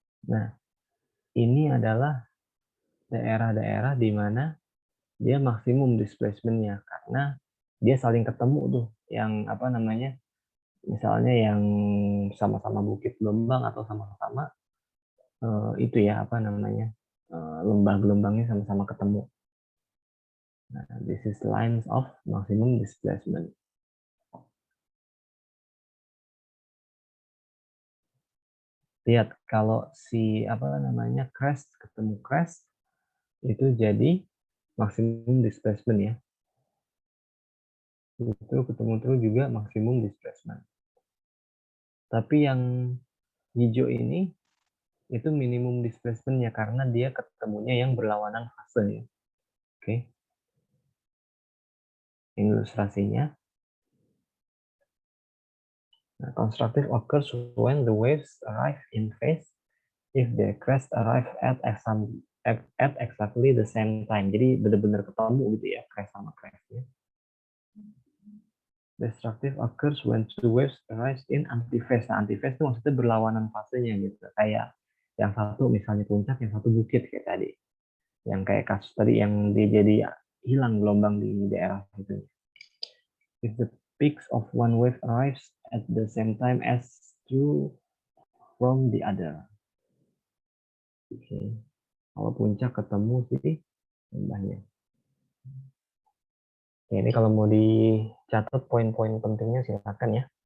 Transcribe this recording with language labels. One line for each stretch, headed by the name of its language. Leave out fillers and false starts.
Indonesian: Nah, ini adalah daerah-daerah di mana dia maksimum displacement-nya karena dia saling ketemu tuh yang misalnya yang sama-sama bukit gelombang atau sama-sama itu ya lembah gelombangnya sama-sama ketemu.
English: Nah, this is lines of maximum displacement.
Indonesian: Lihat kalau si crest ketemu crest itu jadi maksimum displacement ya. Itu ketemu terus juga maksimum displacement. Tapi yang hijau ini itu minimum displacement-nya karena dia ketemunya yang berlawanan fase ya. Oke. Ini ilustrasinya.
English: Nah, constructive occurs when the waves arrive in phase if the crest arrive at exactly the same time.
Indonesian: Jadi benar-benar ketemu gitu ya, crest sama crestnya.
English: Destructive occurs when two waves arise in antiphase.
Indonesian: Nah, antiphase itu maksudnya berlawanan fasenya gitu. Kayak yang satu misalnya puncak, yang satu bukit kayak tadi. Yang kayak kasus tadi yang dia jadi hilang gelombang di daerah itu.
English: If the peaks of one wave arrives at the same time as two from the other.
Indonesian: Oke. Kalau puncak ketemu sih lembahnya. Ya, ini kalau mau dicatat poin-poin pentingnya silakan ya.